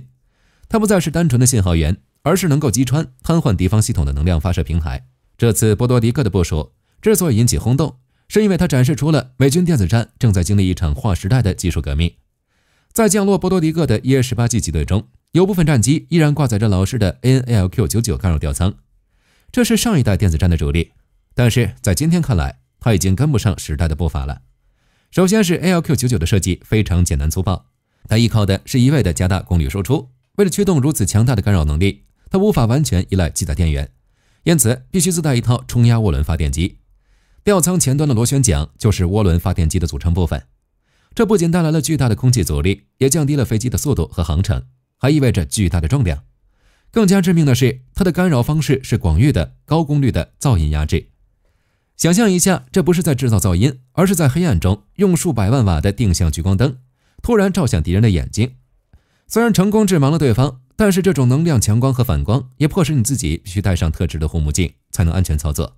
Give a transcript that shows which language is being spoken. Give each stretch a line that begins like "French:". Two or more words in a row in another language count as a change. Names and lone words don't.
Chinese: 它不再是單純的信號源，而是能夠擊穿、癱瘓敵方系統的能量發射平台。這次波多黎各的部署之所以引起轟動，是因為它展示出了美軍電子戰正在經歷一場劃時代的技術革命。在降落波多黎各的 EA-18G 機隊中，有部分戰機依然掛載着老式的 AN-ALQ-99 干擾吊艙，這是上一代電子戰的主力，但是在今天看來，它已經跟不上時代的步伐了。首先是 ALQ-99 的設計非常簡單粗暴，它依靠的是一味的加大功率輸出，為了驅動如此強大的干擾能力，它無法完全依賴机載電源，因此必須自帶一套衝壓渦輪發電機。吊艙前端的螺旋桨就是渦輪發電機的組成部分，這不僅帶來了巨大的空氣阻力，也降低了飛機的速度和航程，還意味着巨大的重量。更加致命的是，它的干擾方式是廣域的、高功率的噪音壓制。想象一下，這不是在制造噪音，而是在黑暗中用數百萬瓦的定向聚光燈突然照向敵人的眼睛。雖然成功致盲了對方， 但是這種能量強光和反光也迫使你自己必須戴上特制的護目鏡才能安全操作。